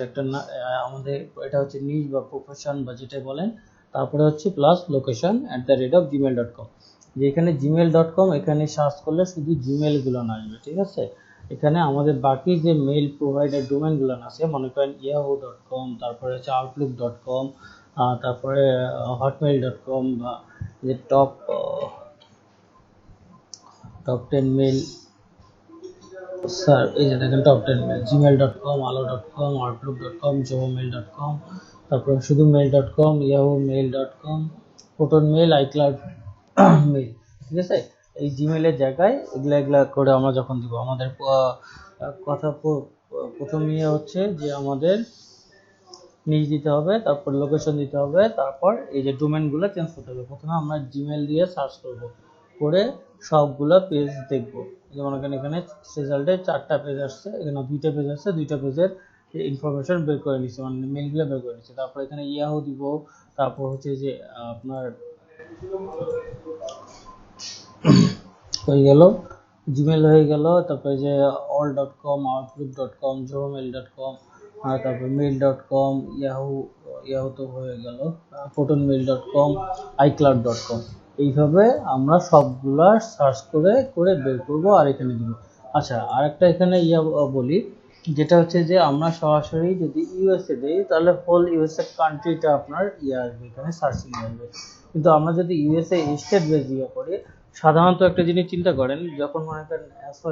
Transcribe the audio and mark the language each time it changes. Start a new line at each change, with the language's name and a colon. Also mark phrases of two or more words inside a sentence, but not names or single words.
Bangla: একটা আমাদের এটা হচ্ছে নিজ বা প্রফেশন বা যেটা বলেন, তারপরে হচ্ছে
English: plus location
Bangla: @gmail.com। যে এখানে gmail.com, এখানে সার্চ করলে শুধু জিমেল গুলো না আসবে। ঠিক আছে, এখানে আমাদের বাকি যে
English: mail provider domain
Bangla: গুলো আছে, মনে করেন yahoo.com, তারপরে হচ্ছে outlook.com, তারপরে hotmail.com, বা যে
English: top 10 mail,
Bangla: স্যার এই যে দেখেন
English: top 10 mail,
Bangla: gmail.com, alo.com, outlook.com, jomail.com, তারপর শুধু mail.com, yahoo mail.com, proton mail, icloud mail। ঠিক আছে, এই জিমেলের জায়গায় এগুলা এগুলা করে আমরা যখন দিব, আমাদের কথা প্রথম ইয়ে হচ্ছে যে আমাদের নিজ দিতে হবে, তারপর লোকেশন দিতে হবে, তারপর এই যে ডোমেনগুলো চেঞ্জ করতে হবে। প্রথমে আমরা জিমেল দিয়ে সার্চ করব, করে সবগুলো পেজ দেখব। যেমন এখানে রেজাল্টে 4টা পেজ আসছে, এখানে 2টা পেজ আসছে, 2টা পেজের ইনফরমেশন বের করে নিচ্ছি, মানে মেলগুলো বের করে নিচ্ছি। তারপর এখানে ইয়াহু দিব, তারপর হচ্ছে যে আপনার হয়ে গেল জিমেল হয়ে গেল, তারপরে যে all.com, outlook.com, gmail.com, তারপর mail.com, ইয়াহু তো হয়ে গেল, protonmail.com, icloud.com। এইভাবে আমরা সবগুলা সার্চ করে করে বের করব আর এখানে দিব। আচ্ছা, আরেকটা এখানে বলি, যেটা হচ্ছে যে আমরা সরাসরি যদি ইউএসএ দিই তাহলে
English: whole USA country
Bangla: আপনার আসবে, এখানে সার্চিং আসবে। কিন্তু আমরা যদি
English: USA state base
Bangla: করি, সাধারণত একটা জিনিস চিন্তা করেন, যখন মনে করেন ফর